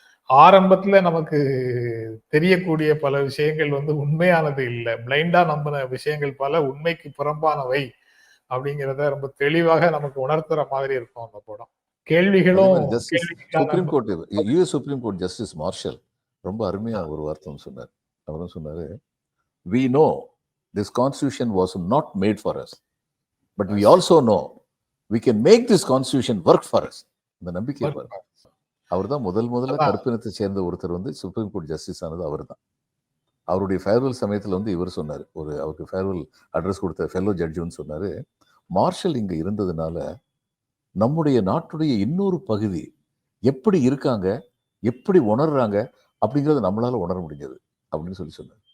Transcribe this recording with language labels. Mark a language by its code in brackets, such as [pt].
[ta] ஆரம்பத்துல நமக்கு தெரியக்கூடிய பல விஷயங்கள் வந்து உண்மையானது இல்லை, பிளைண்டா நம்பின விஷயங்கள் பல உண்மைக்கு புறம்பானவை அப்படிங்கிறத ரொம்ப தெளிவாக நமக்கு உணர்த்துற மாதிரி இருக்கும் அந்த படம். கேள்விகளும் supreme court, US supreme court justice marshal ரொம்ப அருமையா ஒரு வார்த்தை சொன்னார். அவரும் சொன்னாரு, [en] we know this constitution was not made for us, but we also know we can make this constitution work for us. [ta] இந்த நம்பிக்கை பாருங்க. அவர் தான் முதல்ல கருப்பினத்தை சேர்ந்த ஒருத்தர் வந்து சுப்ரீம் கோர்ட் ஜஸ்டிஸ் ஆனது அவர் தான். அவருடைய ஃபேர்வெல் சமயத்தில் வந்து இவர் சொன்னார், அவருக்கு ஃபேர்வெல் அட்ரஸ் கொடுத்த ஃபெல்லோ ஜட்ஜுன்னு சொன்னாரு, மார்ஷல் இங்க இருந்ததுனால நம்முடைய நாட்டுடைய இன்னொரு பகுதி எப்படி இருக்காங்க, எப்படி உணர்றாங்க அப்படிங்கறத நம்மளால உணர முடிஞ்சது அப்படின்னு சொல்லி சொன்னார்.